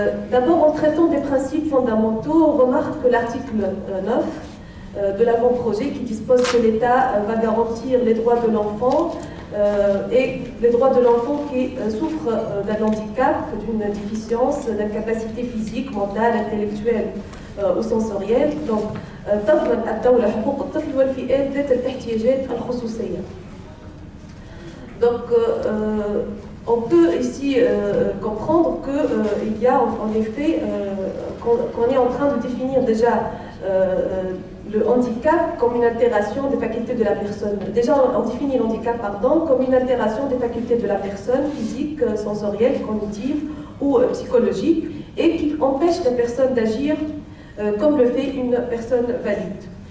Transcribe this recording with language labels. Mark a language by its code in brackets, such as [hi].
[fr] D'abord, en traitant des principes fondamentaux, on remarque que l'article 9 de l'avant-projet qui dispose que l'État va garantir les droits de l'enfant et les droits de l'enfant qui souffre d'un handicap, d'une déficience, d'incapacité physique, mentale, intellectuelle ou sensorielle. [ar] Donc, تضمن الدولة حقوق الطفل والفئات ذات الاحتياجات الخصوصية. [fr] Donc, on peut ici comprendre qu'il y a en effet, qu'on est en train de définir déjà le handicap comme une altération des facultés de la personne. Déjà, on définit le handicap, comme une altération des facultés de la personne, physique, sensorielle, cognitive ou psychologique, et qui empêche la personne d'agir comme le fait une personne valide.